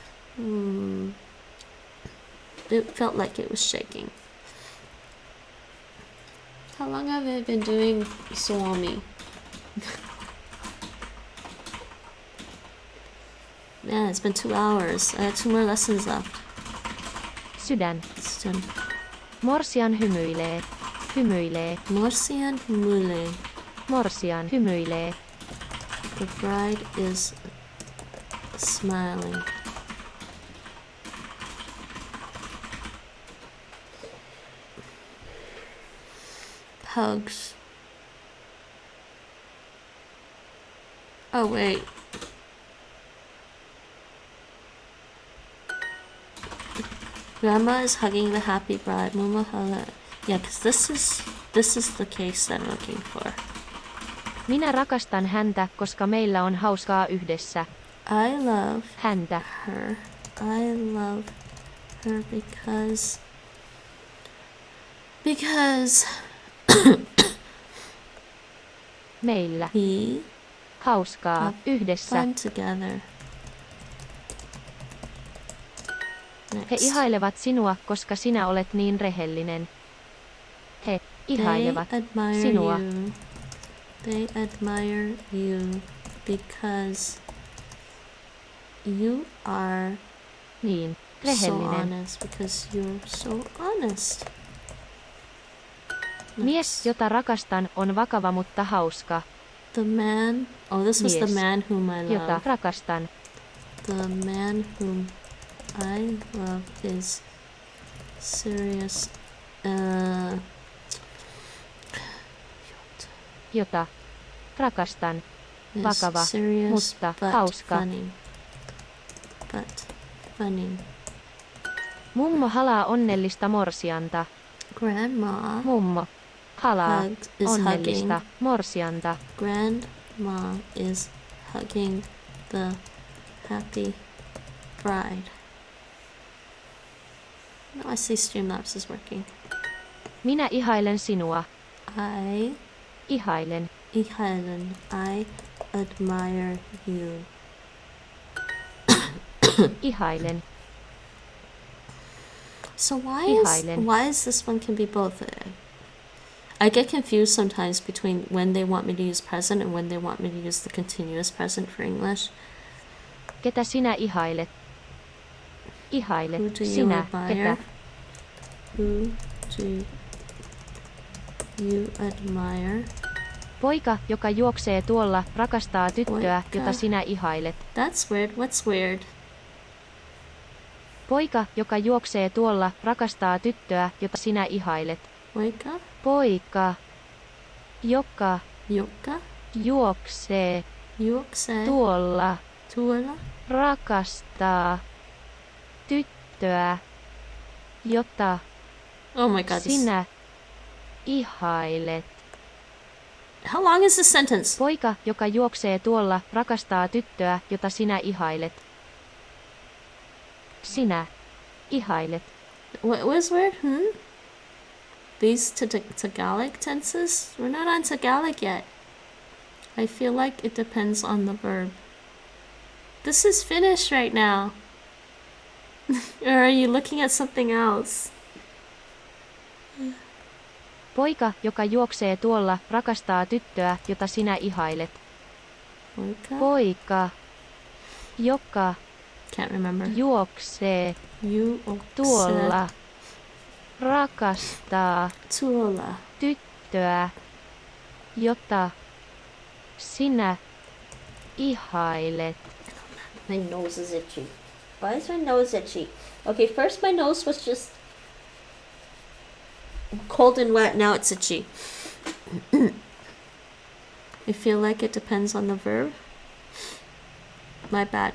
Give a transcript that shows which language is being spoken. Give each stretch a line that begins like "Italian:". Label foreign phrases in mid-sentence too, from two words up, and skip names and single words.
English: It felt like it was shaking. How long have I been doing Suomi? Man, it's been 2 hours. I have 2 more lessons left.
Finnish: Sydän.
English: It's done.
Finnish: Morsian hymyilee. Hymyilee. Morsian hymyilee. Morsian hymyilee.
English: The bride is smiling. Hugs. Oh, wait. Grandma is hugging the happy bride. Mama hug. Yeah, because this is the case that I'm looking for.
Finnish: Minä rakastan häntä, koska meillä on hauskaa yhdessä.
English: I love
Finnish: Häntä.
English: her. I love her because
Finnish: Meillä.
English: we
Finnish: Hauskaa
English: have
Finnish: yhdessä.
English: fun together.
Finnish: He ihailevat sinua, koska sinä olet niin rehellinen. He ihailevat
English: They admire
Finnish: sinua.
English: you. They admire you because you are
Finnish: Niin
English: so
Finnish: rehellinen.
English: honest. Because you're so honest.
Finnish: Mies, jota rakastan, on vakava mutta hauska.
English: The man. Oh, this was the
Finnish: Mies,
English: man whom I
Finnish: Jota
English: love.
Finnish: rakastan.
English: The man whom I love is serious.
Finnish: Jota rakastan.
English: Is
Finnish: Vakava,
English: serious,
Finnish: mutta
English: but
Finnish: hauska.
English: funny. But funny.
Finnish: Mummo halaa onnellista morsianta.
English: Grandma
Finnish: Mummo halaa
English: is
Finnish: onnellista
English: hugging. morsianta. Grandma is hugging the happy bride. No, I see Streamlabs is working.
Finnish: Minä ihailen sinua.
English: I
Finnish: Ihailen. ihailen.
English: I admire you.
Finnish: Ihailen.
English: So
Finnish: Ihailen.
English: why is this one can be both? I get confused sometimes between when they want me to use present and when they want me to use the continuous present for English.
Finnish: Ketä sinä ihailet? Ihailet.
English: Who do you
Finnish: Sinä.
English: admire?
Finnish: Ketä?
English: Who do you admire?
Finnish: Poika, joka juoksee tuolla, rakastaa tyttöä, Poika. jota sinä ihailet.
English: That's weird. What's weird?
Finnish: Poika, joka juoksee tuolla, rakastaa tyttöä, jota sinä ihailet. Poika? Poika, joka Joka? juoksee Juoksee tuolla, tuolla? rakastaa tyttöä, jota
English: Oh my god.
Finnish: sinä ihailet.
English: How long is this sentence?
Finnish: Poika, joka juoksee tuolla, rakastaa tyttöä, jota sinä ihailet. Sinä ihailet.
English: What was weird? These Tagalog tenses? We're not on Tagalog yet. I feel like it depends on the verb. This is Finnish right now. Or are you looking at something else?
Finnish: Poika, joka juoksee tuolla, rakastaa tyttöä, jota sinä ihailet. Poika? Poika, joka
English: Can't remember.
Finnish: juoksee Juoksee tuolla, rakastaa tuolla. tyttöä, jota sinä ihailet.
English: My nose is itchy. Why is my nose itchy? Okay, first my nose was just cold and wet, now it's itchy. I feel like it depends on the verb. My bad.